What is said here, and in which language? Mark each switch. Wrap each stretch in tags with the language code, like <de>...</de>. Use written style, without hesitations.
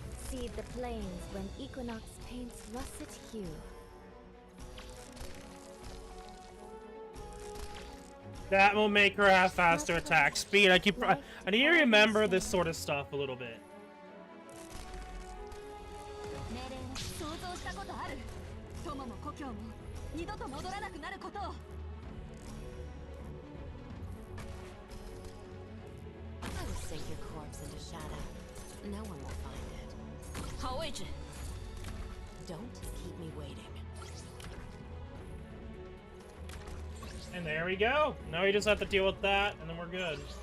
<en>Seed the plains when equinox paints russet hue. That will make her have faster attack speed. I need to remember this sort of stuff a little bit.</en> <ja>命令を想像したことある。友も故郷も二度と戻らなくなることを。</ja> <en>I will sink your corpse into shadow. No one will find it.</en> <ja>好位置。</ja> <en>Don't keep me waiting. And there we go. Now we just have to deal with that, and then we're good.</en>